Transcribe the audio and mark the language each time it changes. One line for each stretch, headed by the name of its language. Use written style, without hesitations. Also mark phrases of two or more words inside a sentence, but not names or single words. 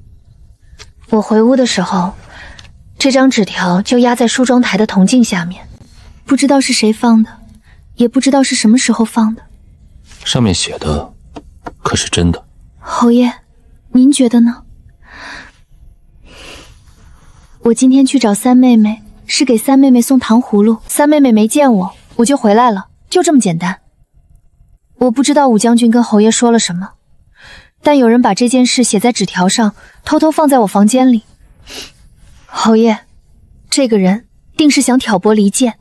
Chinese: 我回屋的时候，這張紙條就壓在梳妝台的銅鏡下面，不知道是誰放的，也不知道是什麼時候放的。上面寫的可是真的？侯爺，您覺得呢？我今天去找三妹妹，是給三妹妹送糖葫蘆。三妹妹沒見我，我就回來了，就這麼簡單。我不知道武將軍跟侯爺說了什麼，但有人把這件事寫在紙條上，偷偷放在我房間裡。侯爺，這個人定是想挑撥離間。